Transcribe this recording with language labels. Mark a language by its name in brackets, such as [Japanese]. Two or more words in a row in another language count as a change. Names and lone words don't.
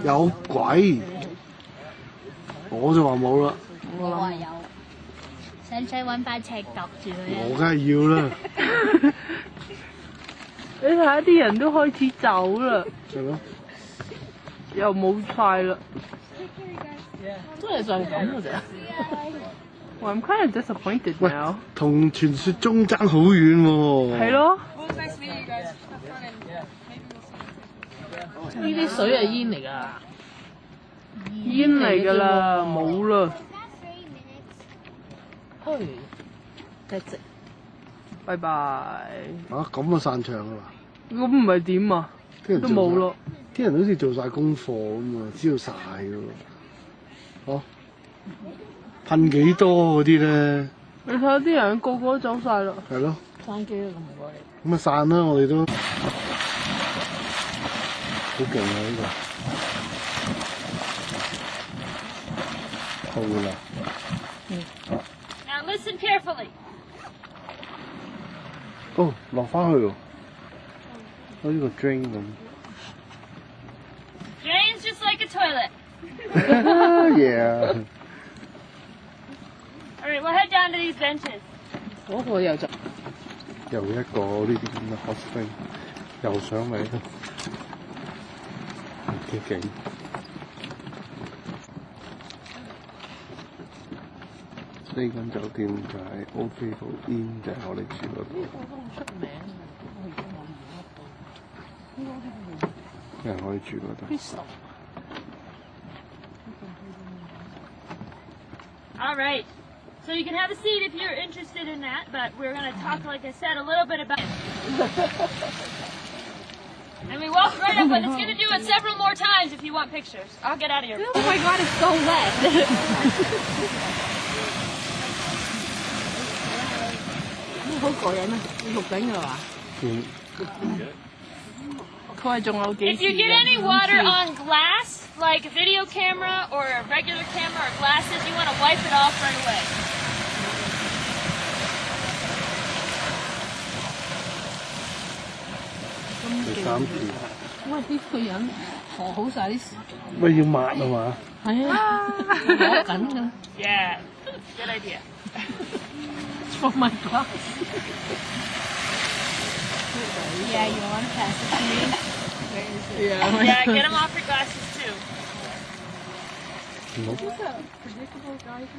[Cantonese] 有鬼！我就話冇啦。我話有。使唔使揾把尺度住佢啊？我梗係要啦。你睇下啲人都開始走啦。係咯。又冇晒啦。都係就係咁嘅啫。 [English] Well, I'm kind of disappointed now. [Cantonese] 同傳說中爭好遠喎。係咯。呢啲水係煙嚟㗎。煙嚟㗎啦，冇啦。 [English] That's it。 [Cantonese] 拜拜。咁啊散場㗎啦。咁唔係點啊？都冇咯。啲人好似做晒功課咁啊，知道晒㗎喎。噴幾多嗰啲咧？你睇下啲人個個都走晒啦。係咯。山機都咁唔過嚟。咁啊散啦，我哋都好勁啊呢個。好啦。 [English] Now listen carefully. [Cantonese] 哦，落翻去喎，好似個 drain 咁。 [English] Drain's just like a toilet. Yeah. All right, we'll head down to these benches. [Cantonese] 嗰個又就又一個呢啲咁嘅 hot spring，又上嚟啦，幾勁！呢間酒店就係 Ophel Inn， 就係我哋住嗰度。呢個都好出名嘅，我而家冇遇得到。有人可以住嗰度。 [English] All right. So you can have a seat if you're interested in that, but we're going to talk, like I said, a little bit about it. And we walk right up, but it's going to do it several more times if you want pictures. I'll get out of here. Oh my God, it's so wet. [Cantonese] 好過癮啊！你錄緊㗎嘛？佢話仲有幾 [English] If you get any water on glass, like a video camera or a regular camera or glasses, you want to wipe it off right away. [Cantonese] 第三次。哇！啲個人學好晒啲事。咪要抹啊嘛？係啊，攞緊㗎。 [English] Yeah, good idea. For my glass. Yeah, you want to pass it to me? Yeah. Yeah, get them off your glasses too. Is this a predictable geyser?